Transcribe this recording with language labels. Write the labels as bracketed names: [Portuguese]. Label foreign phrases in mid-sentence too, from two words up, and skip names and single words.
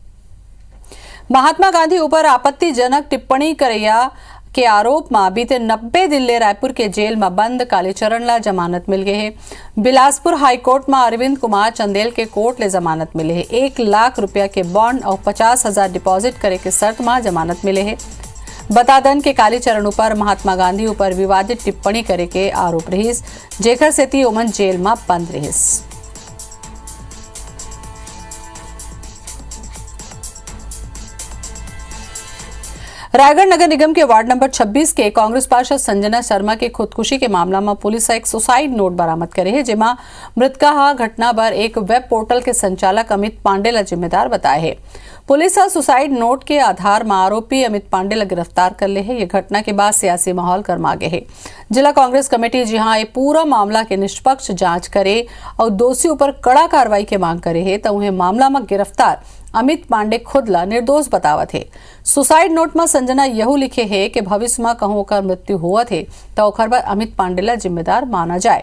[Chhattisgarhi] महात्मा गांधी ऊपर आपत्तिजनक टिप्पणी करैया के आरोप में बीते 90 दिन ले रायपुर के जेल में बंद कालीचरण ला जमानत मिल गई है। बिलासपुर हाईकोर्ट में अरविंद कुमार चंदेल के कोर्ट ले जमानत मिले है। 1 लाख रुपया के बॉन्ड और 50,000 डिपॉजिट करे के शर्त में जमानत मिले है। बता दें कि कालीचरण ऊपर महात्मा गांधी ऊपर विवादित टिप्पणी करे के आरोप रहीस, जेकर सेती ओमन जेल में बंद रहीस। रायगढ़ नगर निगम के वार्ड नंबर 26 के कांग्रेस पार्षद संजना शर्मा के खुदकुशी के मामला में पुलिस एक सुसाइड नोट बरामद करे है, जेमा मृतका घटना पर एक वेब पोर्टल के संचालक अमित पांडे ला जिम्मेदार बताए है। पुलिस सुसाइड नोट के आधार में आरोपी अमित पांडे ला गिरफ्तार कर ले है। ये घटना के बाद सियासी माहौल गर्मा गए है। जिला कांग्रेस कमेटी जहां ये पूरा मामला के निष्पक्ष जांच करे और दोषी ऊपर कड़ा कार्रवाई के मांग करे है, तो उन्हें मामला में गिरफ्तार अमित पांडे खुद ला निर्दोष बतावत है। सुसाइड नोट में संजना यहू लिखे है कि भविष्य में कहूं का मृत्यु हुआ थे तो ओखर पर अमित पांडे ला जिम्मेदार माना जाए।